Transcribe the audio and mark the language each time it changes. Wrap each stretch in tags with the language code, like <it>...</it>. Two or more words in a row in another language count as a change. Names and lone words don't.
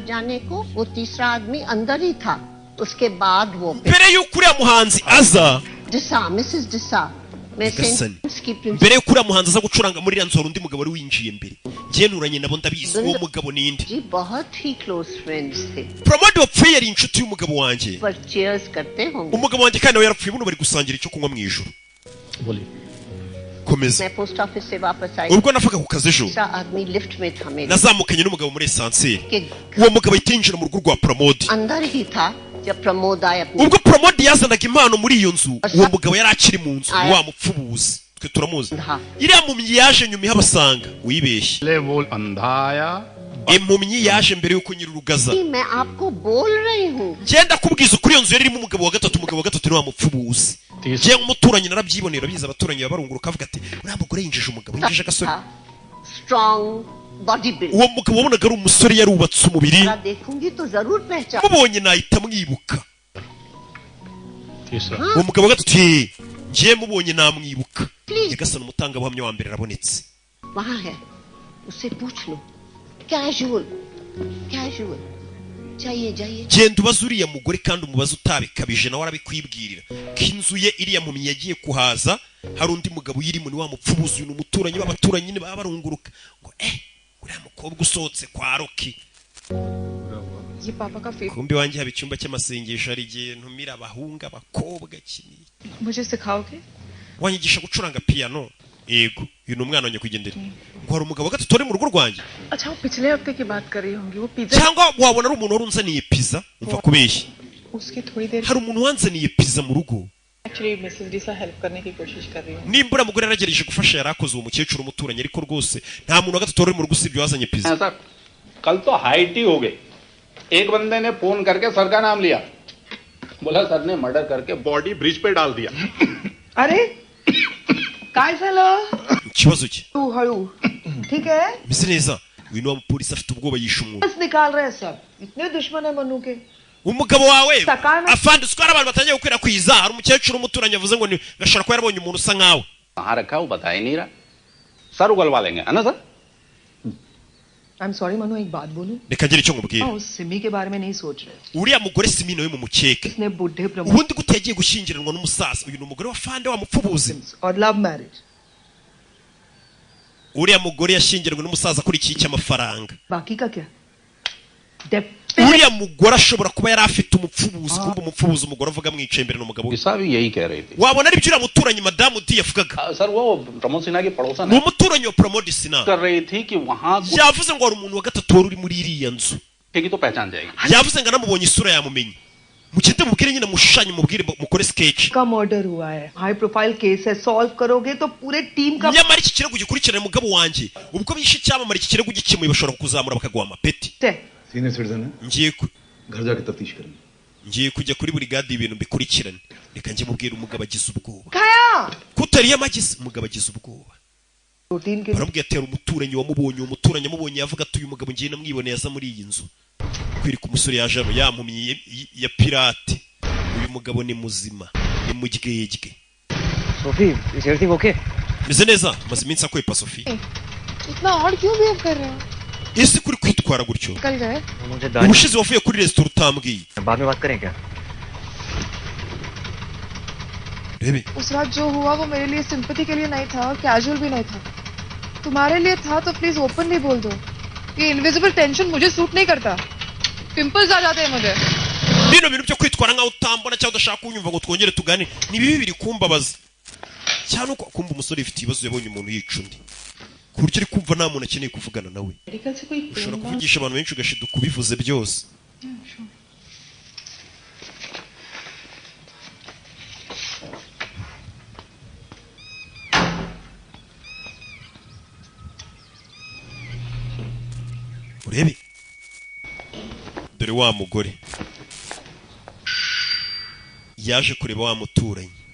<rw>mbere y'uko uriya muhanzi aza mbere y'uko uriya muhanzi aza gucuranga muri iriya nzu hari undi mugabo wari winjiye mbere njye nturanye nabo ndabizi uwo mugabo ni inde Pramod wapfuye yari inshuti y'umugabo wanjye umugabo wanjye kandi nawe yarapfuye buno bari gusangira icyo kunywa mu ijoro komeza</rw> <hi>मैं</hi> <en>post office</en> <hi>से वापस आई</hi> <rw>ubwo navaga ku kazi ejo</rw> <hi>दूसरा आदमी लिफ्ट में था मेरे</hi> <rw>nazamukanye n'umugabo muri esanseri uwo mugabo yitinjira mu rugo rwa Pramod</rw> <hi>अंदर ही था जब प्रमोद आए अपने</hi> <rw>ubwo Pramod yazanaga impano muri iyo nzu uwo mugabo yari akiri mu nzu wa mupfubuzi twe turamuzi iriya mpumyi yaje nyuma ihabasanga wibeshye impumyi yaje mbere yuko nyirurugaza</rw> <hi>मैं आपको बोल रही हूँ</hi> <rw>ngenda kubwiza kuri iyo nzu yari irimo umugabo wa gatatu ni wa mupfubuzi ngiye nk'umuturanyi narabyibonera biza abaturanyi babarunguruka avuga ati uriya mugore yinjije umugabo yinjije agasore</rw> <en>strong body build</en> <rw>uwo mugabo wabonaga ari umusore yarubatse umubiri</rw> <hi>देखूंगी तो जरूर पहचान</hi> <rw>mubonye nahita mwibuka uwo mugabo wa gatatu ngiye mubonye namwibuka Nyagasani umutangabuhamya wa mbere arabonetse</rw> <hi>वहाँ है उससे पूछ लो</hi> <en>casual casual</en> <hi>जाइए जाइए</hi> <rw>genda ubaze uriya mugore kandi umubaze utabikabije nawe arabikwibwirira ko inzu ye iriya mpumyi yagiye kuhaza hari undi mugabo uyirimo ni wa mupfubuzi uyu ni umuturanyi b'abaturanyi nyine baba barunguruka ngo uriya mukobwa usohotse kwa Roki kumbi wanjye haba icyumba cy'amasengesho hari igihe ntumira abahunga abakobwa kinini</rw> <hi>मुझे सिखाओगे</hi> <rw>wanyigisha gucuranga piano yego uyu ni umwana wanjye kugendera ngo hari umugabo gatatu uri mu rugo rwanjye</rw> <hi>अच्छा वो पिछले हफ्ते की बात कर रही होंगी वो पिज्जा</hi> <rw>cyangwa wabona ari umuntu wari unzaniye pizza umva kubeshya</rw> <hi>उसकी थोड़ी देर</hi> <rw>hari umuntu wanzaniye pizza mu rugo</rw> <en>actually Mrs</en> <hi>डीसा हेल्प करने की कोशिश कर रही हूँ</hi> <rw>nimbura mugore yaragereje gufasha yarakoze uwo mukecuru umuturanyi ariko rwose nta muntu wa gatatu uri mu rugo usibye wazanye pizza</rw> <hi>कल तो हाइट ही हो गई एक बंदे ने फोन करके सर का नाम लिया बोला सर ने मर्डर करके</hi> <en>body bridge</en> <hi>पे डाल दिया</hi> <mr>अरे काय झालं</mr> <rw>ikibazo cye</rw> <mr>तू हळू</mr> <hi>ठीक है</hi> <rw>meze neza uyu ni wa mupolisi afite ubwoba yishe umuntu</rw> <hi>बस निकाल रहे हैं सब इतने दुश्मन है मनु के</hi> <rw>umugabo wawe afande utwara abantu batangiye gukwirakwiza hari umukecuru umuturanyi avuze ngo gashobora kuba yarabonye umuntu usa nkawe</rw> <hi>कहाँ रखा वो बता ही नहीं रहा सर उगलवा लेंगे है ना सर</hi> <en>I am sorry</en> <hi>मनु एक बात बोलूं</hi> <rw>reka ngire icyo nkubwira</rw> <hi>उस सिमी के बारे में नहीं सोच रहे</hi> <rw>uriya mugore simi nawe mu mukeke</rw> <hi>इसने बुढ़े प्रमोद</hi> <rw>ubundi gute yagiye gushyingiranwa n'umusaza uyu ni umugore wa fande wa mupfubuzi</rw> <hi>और</hi> <en>love marriage</en> <rw>uriya mugore yashyingiranywe n'umusaza akurikiye icy'amafaranga</rw> <hi>बाकी का क्या</hi> <rw>uriya mugore ashobora kuba yari afite umupfubuzi kumva umupfubuzi umugore avuga amwicaye imbere n'umugabo we wabona ari byo uriya muturanyi madamu di yavugaga</rw> <hi>सर वो प्रमोद सिन्हा की पड़ोसन</hi> <rw>ni umuturanyi wa Pramod Sinha</rw> <hi>कर रही थी कि वहाँ</hi> <rw>yavuze ngo hari umuntu wa gatatu wari uri muri iriya nzu</rw> <hi>तो पहचान जाएगी</hi> <rw>yavuze ngo anamubonye isura yamumenye mugende mubwire nyine mushushanye mubwire mukore sketch</rw> <hi>का मर्डर हुआ है</hi> <en>high profile case</en> <hi>है सॉल्व करोगे तो पूरे टीम का</hi> <rw>nyamara iki kirego gikurikirana umugabo wanjye ubwo bishe cyamamara iki kirego gikemuye bashobora kuzamura bakaguha amapeti</rw> <en>senior citizen</en> <hi>है घर जाके तफ्तीश करेंगे</hi> <rw>ngiye kujya kuri buri gadi ibintu mbikurikirane reka njye mubwira umugabo agize ubwoba</rw> <hi>खाया</hi> <rw>kutariye amagisi umugabo agize ubwoba barabwiye atera umuturanyi wamubonye uwo muturanyi amubonye yavuga ati uyu mugabo ngiye namwiboneye aza muri iyi nzu kwirika umusore yaje hano yampumye ya pirate uyu mugabo ni muzima ni mugegege</rw> <en>Sophie is everything okay</en> <rw>meze neza maze iminsi akwepa Sophie</rw> <hi>इतना और क्यों बिहेव कर रहे हो</hi> <rw>ese kuri kwitwara gutyo</rw> <hi>कल गए</hi> <rw>ubushize wavuye kuri resitora utambwiye</rw> <hi>बाद में बात करें क्या</hi> <rw>rebe</rw> <hi>उस रात जो हुआ वो मेरे लिए सिंपैथी के लिए नहीं था और कैजुअल भी नहीं था तुम्हारे लिए था तो</hi> <en>please openly</en> <hi>बोल दो ये</hi> <en>invisible tension</en> <hi>मुझे सूट नहीं करता पिंपल्स आ जाते हैं मुझे</hi> <rw>bino bintu byo kwitwara nkaho utambona cyangwa udashaka kunyumva ngo twongere tugane ni bibi biri kumbabaza cyane uko kumva umusore ifite ibibazo yabonye umuntu yica undi ku buryo uri kumva nta muntu akeneye kuvugana nawe ushobora kuvugisha abantu benshi ugashiduka ubivuze byose urebe dore wa mugore yaje kureba wa muturanyi</rw>